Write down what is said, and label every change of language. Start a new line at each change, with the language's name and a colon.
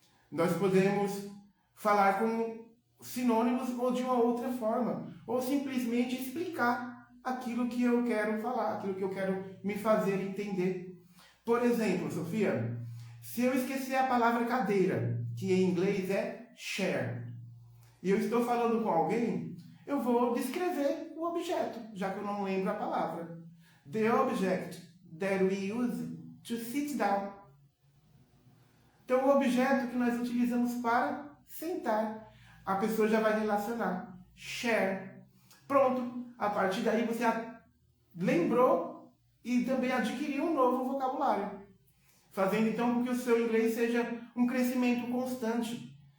Portuguese: Nós podemos falar com sinônimos ou de uma outra forma, ou simplesmente explicar aquilo que eu quero falar, aquilo que eu quero me fazer entender. Por exemplo, Sofia, se eu esquecer a palavra cadeira, que em inglês é chair, e eu estou falando com alguém, eu vou descrever o objeto, já que eu não lembro a palavra.
English: The object that we use to sit down.
Portuguese: Então, o objeto que nós utilizamos para sentar, a pessoa já vai relacionar. Share. Pronto. A partir daí você lembrou e também adquiriu um novo vocabulário. Fazendo então com que o seu inglês seja um crescimento constante.